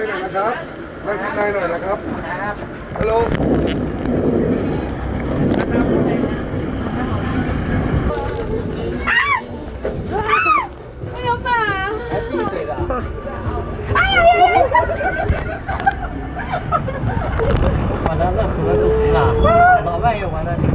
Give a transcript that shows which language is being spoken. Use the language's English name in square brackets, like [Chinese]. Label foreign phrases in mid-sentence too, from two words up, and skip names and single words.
[Thai] นะครับนั่งชิดในหน่อยนะครับฮัลโหล [Chinese] 哎呀妈！还闭嘴的。哎呀呀呀！完了，那可能就服了，老外也完了。